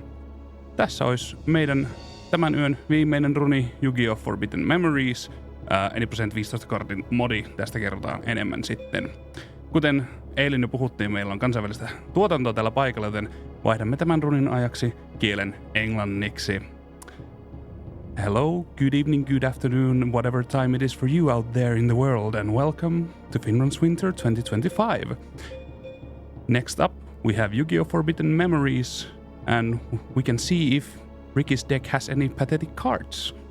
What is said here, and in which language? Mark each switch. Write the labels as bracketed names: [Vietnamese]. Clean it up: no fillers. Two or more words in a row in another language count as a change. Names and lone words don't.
[Finnish] Tässä olisi meidän tämän yön viimeinen runi Yu-Gi-Oh! Forbidden Memories, eli prosent 15 kortin modi, tästä kerrotaan enemmän sitten. Kuten eilen jo puhuttiin, meillä on kansainvälistä tuotantoa tällä paikalla, joten vaihdamme tämän runin ajaksi kielen englanniksi. [English] Hello, good evening, good afternoon, whatever time it is for you out there in the world, and welcome to FINNRUNS Winter 2025. Next up, we have Yu-Gi-Oh! Forbidden Memories, and we can see if Ricky's deck has any pathetic cards.